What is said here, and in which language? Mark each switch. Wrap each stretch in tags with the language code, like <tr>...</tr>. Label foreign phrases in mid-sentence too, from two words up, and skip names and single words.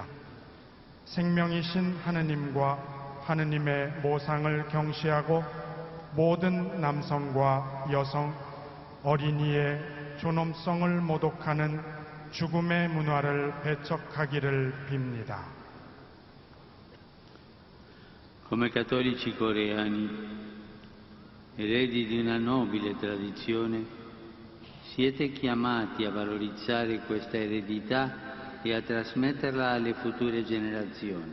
<ko>생명이신 하느님과 하느님의 모상을 경시하고 모든 남성과 여성, 어린이의 존엄성을 모독하는 죽음의 문화를 배척하기를 빕니다.</ko> <it>Come cattolici coreani, eredi di una nobile tradizione, siete chiamati a valorizzare questa eredità e a trasmetterla alle future generazioni.</it>